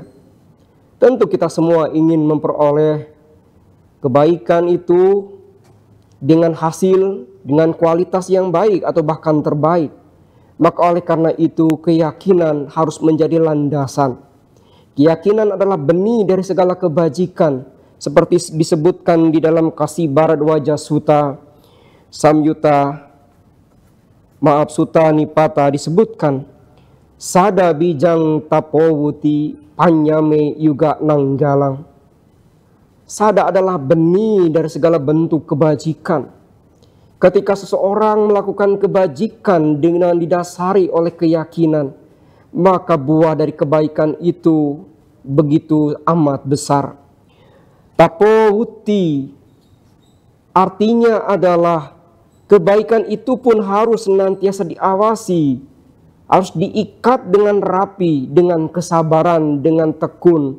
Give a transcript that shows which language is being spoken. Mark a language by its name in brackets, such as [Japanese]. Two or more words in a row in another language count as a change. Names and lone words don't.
[Indonesian] Tentu kita semua ingin memperoleh kebaikan itu dengan hasil, dengan kualitas yang baik atau bahkan terbaik. Maka oleh karena itu keyakinan harus menjadi landasan. Keyakinan adalah benih dari segala kebajikan, seperti disebutkan di dalam Kasih Bharadwaja Sutta, Sutta Nipata disebutkan, [Pali] Sada bijang tapowuti panyame yuga nanggalang. [Indonesian] Sada adalah benih dari segala bentuk kebajikan. Ketika seseorang melakukan kebajikan dengan didasari oleh keyakinan, maka buah dari kebaikan itu begitu amat besar. Tapowuti artinya adalah kebaikan itu pun harus senantiasa diawasi, harus diikat dengan rapi, dengan kesabaran, dengan tekun.